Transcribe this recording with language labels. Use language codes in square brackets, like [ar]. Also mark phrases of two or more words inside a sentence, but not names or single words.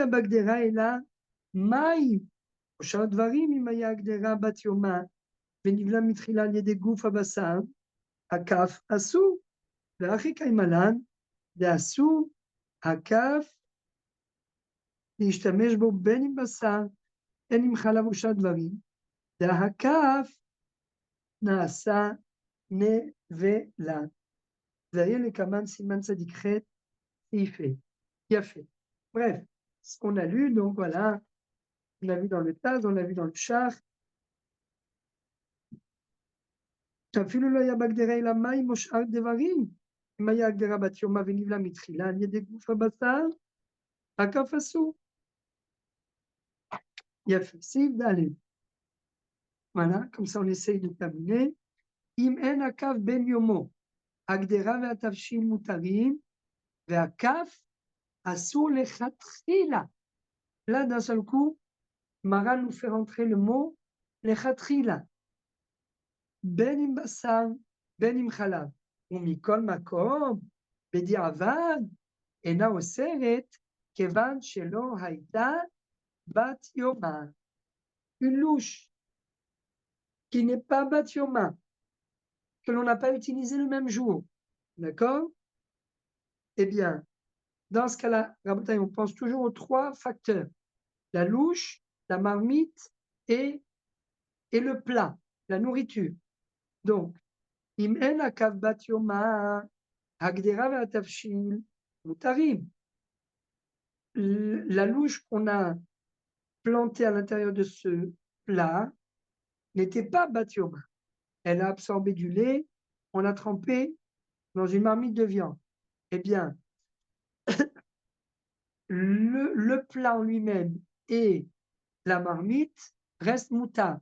[he] בגדרה אלא מים, או שאר דברים אם היה הגדרה בת יומה, ונבלה מתחילה על ידי גוף הבשר, הכף אסור, ואחי קיימלן, ואסור הכף להשתמש בו בין עם בשר, בין עם חלב או שאר דברים, והכף נעשה נבלה. והיה לקמן סימן צדיק ח' יפה. יפה. [fr] Bref, ce qu'on a lu, donc voilà, on a vu dans le Taz, on a vu dans le Shach. [he] אפילו לא היה בהגדרה אלא מים או שאר דברים. אם היה הגדרה בת יומה ונבלה מתחילה על ידי גוף הבשר, הכף אסור. יפה, סעיף ד. [fr] Voilà, comme ça on essaye de terminer. [he] אם אין הכף בן יומו, הקדרה והתבשיל מותרים, והכף אסור לכתחילה. [fr] Là, d'un seul coup, Mara nous fait rentrer le mot lechatchila. [he] בין עם בשר, בין עם חלב. ומכל מקום, בדיעבד, אינה אוסרת, כיוון שלא הייתה בת יומה. [fr] Une louche qui n'est pas [he] בת יומה, [fr] que l'on n'a pas utilisé le même jour. D'accord? Eh bien, dans ce cas-là, Rabotai, on pense toujours aux trois facteurs. La louche, la marmite et le plat, la nourriture. [he] Donc, אם אין הכף בת יומה, הקדרה והתבשיל, מותרים. [fr] La louche qu'on a plantée à l'intérieur de ce plat n'était pas [he] בת יומה. [fr] Elle a absorbé du lait, on l'a trempé dans une marmite de viande. Eh bien, le plat en lui-même et la marmite restent moutards.